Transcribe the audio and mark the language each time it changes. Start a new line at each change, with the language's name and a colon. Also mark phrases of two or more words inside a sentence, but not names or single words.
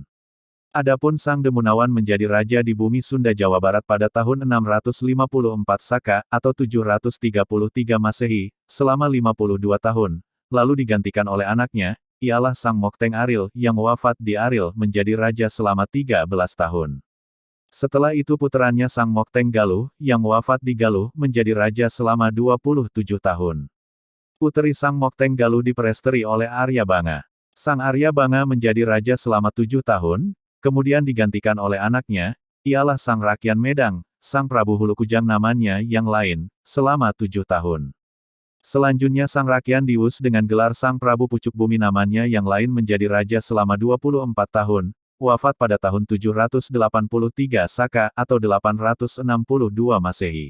Indonesian: Adapun Sang Demunawan menjadi raja di bumi Sunda Jawa Barat pada tahun 654 Saka, atau 733 Masehi, selama 52 tahun, lalu digantikan oleh anaknya, ialah Sang Mokteng Aril yang wafat di Aril menjadi raja selama 13 tahun. Setelah itu puterannya Sang Mokteng Galuh, yang wafat di Galuh, menjadi raja selama 27 tahun. Puteri Sang Mokteng Galuh diperesteri oleh Arya Banga. Sang Arya Banga menjadi raja selama 7 tahun, kemudian digantikan oleh anaknya, ialah Sang Rakyan Medang, Sang Prabu Hulu Kujang namanya yang lain, selama 7 tahun. Selanjutnya Sang Rakyan dius dengan gelar Sang Prabu Pucuk Bumi namanya yang lain menjadi raja selama 24 tahun, wafat pada tahun 783 Saka, atau 862 Masehi.